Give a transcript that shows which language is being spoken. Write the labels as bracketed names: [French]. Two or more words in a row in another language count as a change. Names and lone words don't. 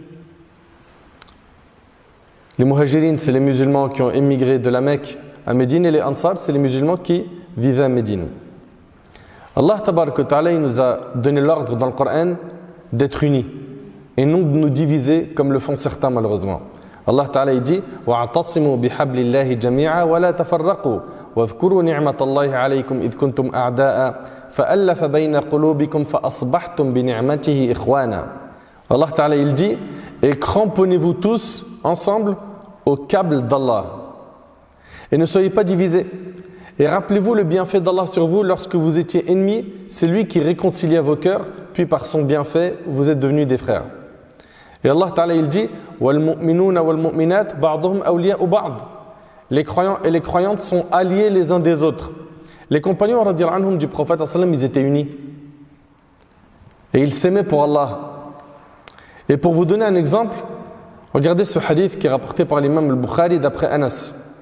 [French] Les muhajirin, c'est les musulmans qui ont émigré de la Mecque à Médine, et les ansar, c'est les musulmans qui vivaient à Médine. [Arabic] الله تبارك وتعالى, [French] il nous a donné l'ordre dans le Coran d'être unis et non de nous diviser comme le font certains malheureusement. [Arabic] الله تعالى [French] il dit [Arabic] واعتصموا بحبل الله جميعا ولا تفرقوا واذكروا نعمة الله عليكم إذ كنتم أعداء فألف بين قلوبكم فأصبحتم بنعمته إخوانا. الله تعالى [French] il dit et cramponnez-vous tous ensemble au câble d'Allah et ne soyez pas divisés. Et rappelez-vous le bienfait d'Allah sur vous lorsque vous étiez ennemis, c'est lui qui réconcilia vos cœurs, puis par son bienfait, vous êtes devenus des frères. [Arabic] Et الله تعالى [French] il dit [Arabic] وَالْمُؤْمِنُونَ وَالْمُؤْمِنَاتِ بَعْضُهُمْ أَوْلِيَاءُ بَعْضٍ. [French] Les croyants et les croyantes sont alliés les uns des autres. Les compagnons [Arabic] رضي الله عنهم [French] du prophète [Arabic] صلى الله عليه وسلم, [French] ils étaient unis. Et ils s'aimaient pour Allah. Et pour vous donner un exemple, regardez ce hadith qui est rapporté par l'imam al-Bukhari d'après Anas.